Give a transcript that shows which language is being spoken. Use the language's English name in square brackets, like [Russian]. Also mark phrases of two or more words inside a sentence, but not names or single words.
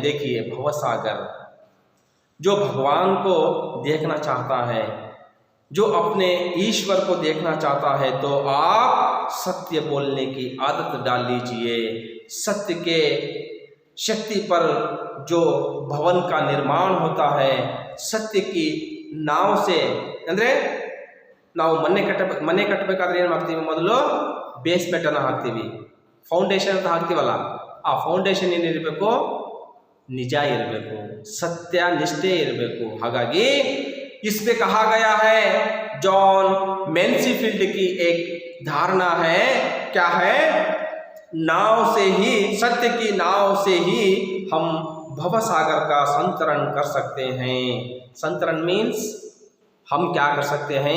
[Hindi] देखिए, भवसागर, जो भगवान को देखना चाहता है, जो अपने ईश्वर को देखना चाहता है, तो आप सत्य बोलने की आदत डाल लीजिए। सत्य के शक्ति पर जो भवन का निर्माण होता है, सत्य की नाव से [Kannada] ಅಂದರೆ ನಾವು ಮನೆ ಕಟ್ಟಬೇಕಾದ್ರೆ ಏನು ಮಾಡ್ತೀವಿ? ಮೊದಲು ಬೇಸ್ಮೆಂಟ್ ಅನ್ನು ಹಾಕ್ತೀವಿ, ಫೌಂಡೇಶನ್ ಅಂತ ಹಾಕ್ತೀವಲ್ಲ, ಆ ಫೌಂಡೇಶನ್ ಏನಿರಬೇಕು? ನಿಜ ಇರಬೇಕು, ಸತ್ಯ ನಿಷ್ಠೆ ಇರಬೇಕು। [Hindi] ಹಾಗಾಗಿ इसमें कहा गया है, जॉन मैन्सीफील्ड की एक धारणा है, क्या है? नाव से ही, सत्य की नाव से ही हम भवसागर का संतरण कर सकते हैं। संतरण मीन्स हम क्या कर सकते हैं?